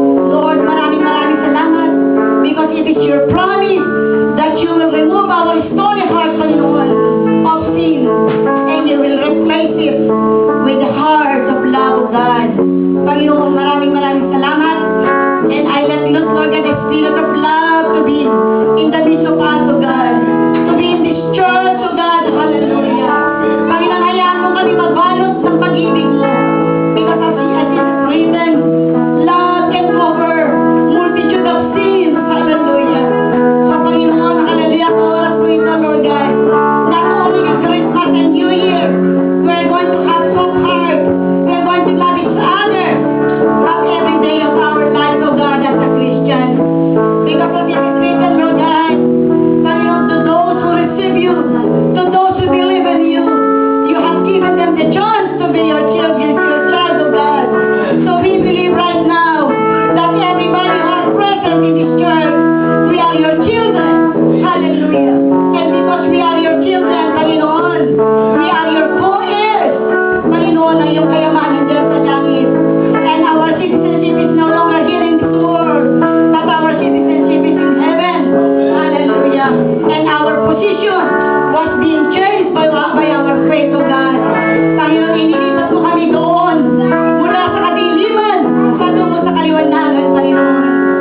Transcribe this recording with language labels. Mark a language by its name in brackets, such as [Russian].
[English] Lord, [Filipino] maraming salamat [English] because it is your promise that you will remove our stony heart, Panginoon, of sin, and you will replace it with the heart of love of God. Panginoon, [Filipino] maraming salamat. [English] And I let loose, Lord God, the spirit of love to be in the midst of us, O God. To be in this church, O God. Hallelujah. [Filipino] Panginoon, hayaan mo kami mabalot ng pag-ibig mo. [English] Because as it is written, love can cover multitude of sins. Hallelujah. So, Panginoon, hallelujah, [Filipino] sa oras mo ito, [English] Lord God. Not only at Christmas and New Year, we're going to have some heart. We're going to love each other. Love every day of our lives, O God, as a Christian. Because of it is written, Lord God, Panginoon, to those who receive you, to those who believe in you, you have given them the chance to be your children, your child, O God. So we believe right now that everybody who is present in this church, we are your children. Hallelujah. And because we are your children, Panginoon, we are your co-heirs. [Filipino] Panginoon, ang iyong kayamanan dyan sa langit. [English] And our citizenship is no longer here in this world, but our citizenship is in heaven. Hallelujah. And our position was being changed by our faith, O God. [Filipino] Panginoon, inilipat mo kami doon, mula sa kadiliman, patungo sa kaliwanagan, Panginoon.